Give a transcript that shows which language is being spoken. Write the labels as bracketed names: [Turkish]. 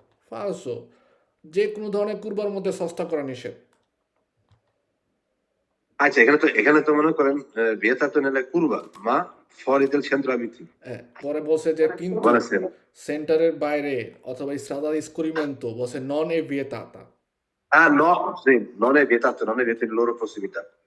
[Bangla] ফালসো, যে কোনো ধরনের কুরবার মধ্যে সস্তা করা নিষেধ। আচ্ছা, এখানে তো মনে করেন [Italian] vietato nelle curva, ma fuori del centro abitati। [Bangla] পরে বলছে যে কিন্তু সেন্টারের বাইরে অথবা [Italian] strada di scorrimento [Bangla] বলছে [Italian] non è vietata। Ah no, sì, non è vietato in loro prossimità.